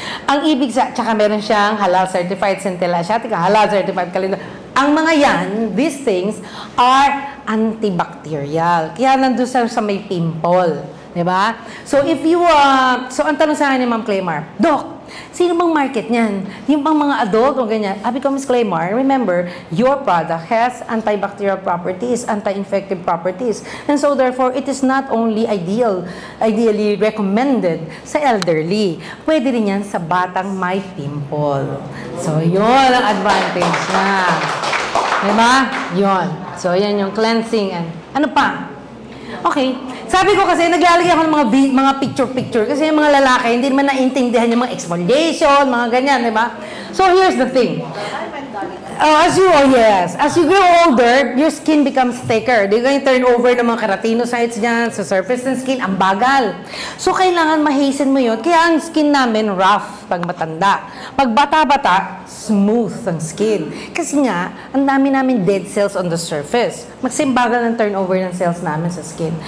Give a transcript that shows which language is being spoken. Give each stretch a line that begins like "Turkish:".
Filipino: Ang ibig tsaka meron siyang halal certified centella asiatica, halal certified calendula. Ang mga yan,
English: these things are antibacterial.
Filipino: Kaya nandun sa may pimple. Diba? So, so ang tanong sa akin ni Ma'am Claymar, Doc, sino bang market niyan? Yung bang mga adult o ganyan? Sabi ko, Ms.
English: Claymar, remember, your product has antibacterial properties, anti-infective properties. And so, therefore, it is not only ideally recommended sa elderly.
Filipino: Pwede rin yan sa batang may pimple. So, yun ang advantage na. Diba? Yun. So, yan yung cleansing. And ano pa? Okay. Sabi ko kasi, naglalagay ako ng mga picture-picture kasi yung mga lalaki, hindi naman naintindihan yung mga exfoliation, mga ganyan, di ba?
English: So, here's the thing. As you grow older, your skin becomes thicker.
Filipino: Di ba yung turnover ng mga keratinocytes dyan sa surface ng skin, ang bagal. So, kailangan ma-hasten mo yun. Kaya ang skin namin, rough pag matanda. Pag bata-bata, smooth ang skin. Kasi nga, ang dami namin dead cells
English: on the surface.
Filipino: Magsimbagal ng turnover ng cells namin sa skin.